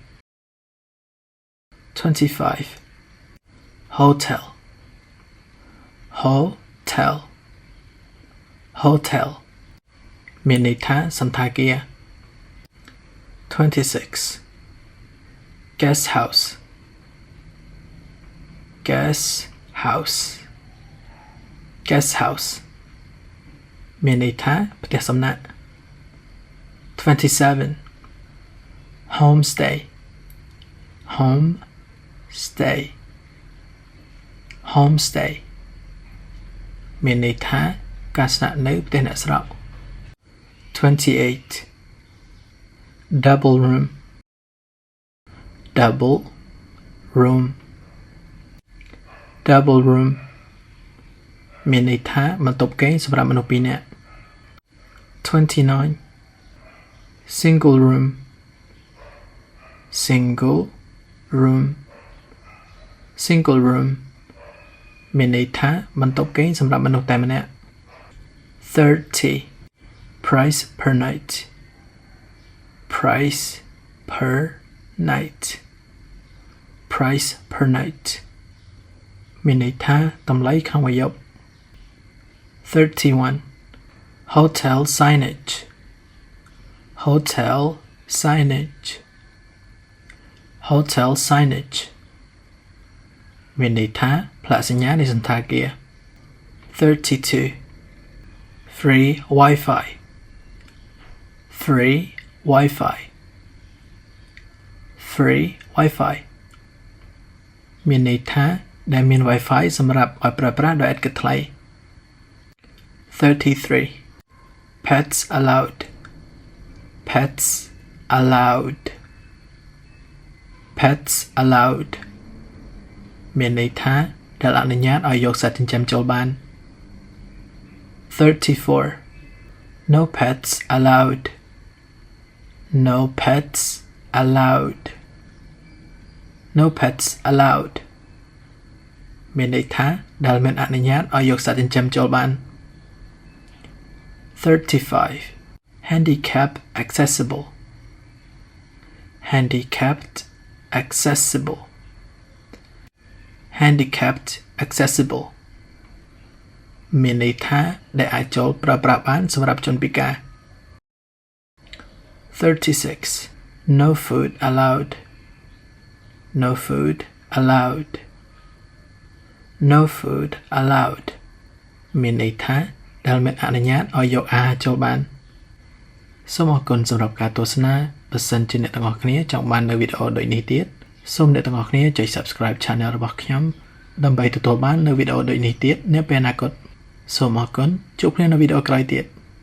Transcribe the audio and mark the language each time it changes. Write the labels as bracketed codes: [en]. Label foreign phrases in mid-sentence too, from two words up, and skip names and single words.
[km] 25 [en] hotel hotel hotel [km] មានន័យថាសន្តាគារ 26 [en] guest house guest house guest house [km] មានន័យថាផ្ទះសំណាក់ 27 [en] homestay homestay homestay [km] មានន័យថាការស្នាក់នៅផ្ទះអ្នកស្រុក 28 [en] double room double room double room [km] មានន័យថាបន្ទប់គេងសម្រាប់មនុស្សពីរនាក់ 29 [en] single room single room single room [km] មានន័យថាបន្ទប់គេងសម្រាប់មនុស្សតែម្នាក់ 30 [en] price per night price per night [km] price per night មានន័យថាតម្លៃក្នុងមួយយប់ 31 [en] hotel signage hotel signage hotel signage [km] មានន័យថាផ្លាកសញ្ញានៃសន្តាគារ 32 [en] free Wi-Fi free Wi-Fi free Wi-Fi [km] មានន័យថាដែលមាន Wi-Fi សម្រាប់ឲ្យប្រើប្រាស់ដោយឥតគិតថ្លៃ 33 [en] pets allowed pets allowed pets allowed [km] មានន័យថាដែលអនុញ្ញាតឲ្យយកសត្វចិញ្ចឹមចូលបាន 34 [en] no pets allowed no pets allowed no pets allowed [km] មានន័យថាដែលមិនអនុញ្ញាតឲ្យយកសត្វចិញ្ចឹមចូលបាន 35 [en] handicap accessible handicapped accessible handicapped accessible [km] មានន័យថាដែលអាចចូលប្រើប្រាស់បានសម្រាប់ជនពិការ 36 [en] no food allowed no food allowed no food allowed [km] មានន័យថាដែលមិនអនុញ្ញាតឲ្យយកអាហារចូលបានសូមអរគុណសម្រាប់ការទស្សនាបើសិនជាអ្នកទាំងអស់គ្នាចង់បាននៅវីដេអូដូចនេះទៀតសូមអ្នកទាំងអស់គ្នាចុច [en] Subscribe Channel [km] របស់ខ្ញុំដើម្បីទទួលបាននៅវីដេអូដូចនេះទៀតនាពេលអនាគតសូមអរគុណជួបគ្នានៅវីដេអូក្រោយទៀត